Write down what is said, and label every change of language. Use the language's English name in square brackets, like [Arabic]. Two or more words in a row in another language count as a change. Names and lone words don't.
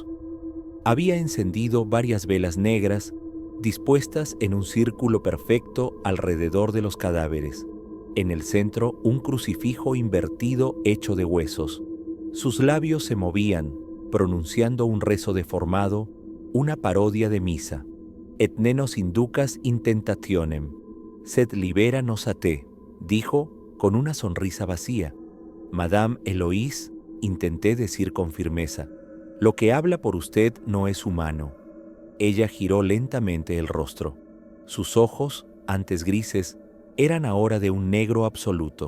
[Spanish] Había encendido varias velas negras, dispuestas en un círculo perfecto alrededor de los cadáveres. En el centro, un crucifijo invertido hecho de huesos. Sus labios se movían, pronunciando un rezo deformado, una parodia de misa. [Latin] «Et ne nos inducas in tentationem, sed libera nos a te», [Spanish] dijo con una sonrisa vacía. Madame Eloise intenté decir con firmeza. Lo que habla por usted no es humano. Ella giró lentamente el rostro. Sus ojos, antes grises, eran ahora de un negro absoluto.